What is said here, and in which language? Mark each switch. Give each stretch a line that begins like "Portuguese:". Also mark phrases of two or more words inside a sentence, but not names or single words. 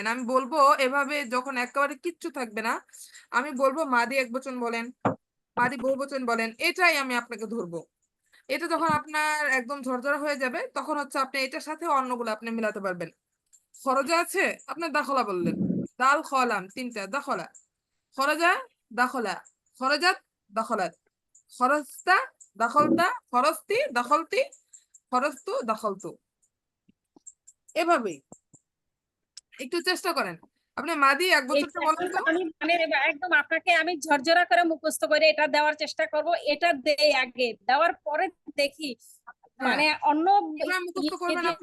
Bangla: আমি বলবো এভাবে, যখন একেবারে কিচ্ছু থাকবে না, আমি বলবো মাদি একবচন বলেন, মাদি বহুবচন বলেন, এটাই আমি আপনাকে ধরবো। এটা যখন আপনার একদম ঝরঝরা হয়ে যাবে, তখন হচ্ছে আপনি এটার সাথে অন্যগুলো আপনি মিলাতে পারবেন। খরজা আছে, আপনার দাখলা বললেন, দাল খলাম তিনটা,
Arabic: دَخَلَ، خَرَجَ، دَخَلَ، خَرَجَتْ، دَخَلَتْ، خَرَجْتَ، دَخَلْتَ، خَرَجْتِ، دَخَلْتِ، خَرَجْتُ، دَخَلْتُ.
Bangla: এভাবেই একটু চেষ্টা করেন। আপনি মাদি এক বছরটা বলেন তো। আমি মানে একদম আপনাকে আমি ঝরঝরা করে মুখস্থ করে এটা দেওয়ার চেষ্টা করব, এটা দেই আগে, দেওয়ার পরে দেখি হ্যাঁ, মানে অন্য কিভাবে মুখস্থ করবেন আপনি?